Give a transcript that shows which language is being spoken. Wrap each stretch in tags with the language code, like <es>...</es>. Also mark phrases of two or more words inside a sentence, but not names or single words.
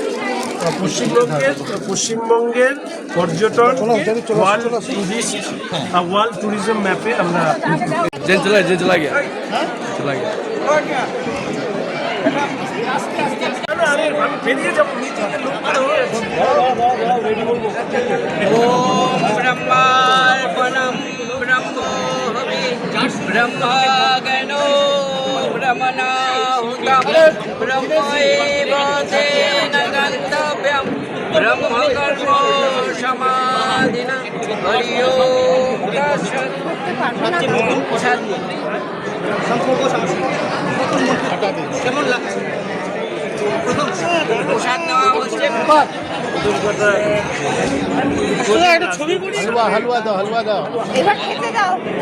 <bn>পশ্চিমবঙ্গের পর্যটন</bn> <en>world tourism</en> <bn>ম্যাপে আমরা বেরিয়ে যাবো।</bn> <sa>ओम ब्रह्मार्पणं ब्रह्मो हवि ब्रह्मगणो ब्रह्मणाहुतं ब्रह्मैव तेन गन्तव्यं ब्रह्मकर्म समाधिना हरि ओम</sa> <bn>কেমন লাগছে? প্রসাদ নেওয়া হচ্ছে। এবার খেতে দাও।</bn>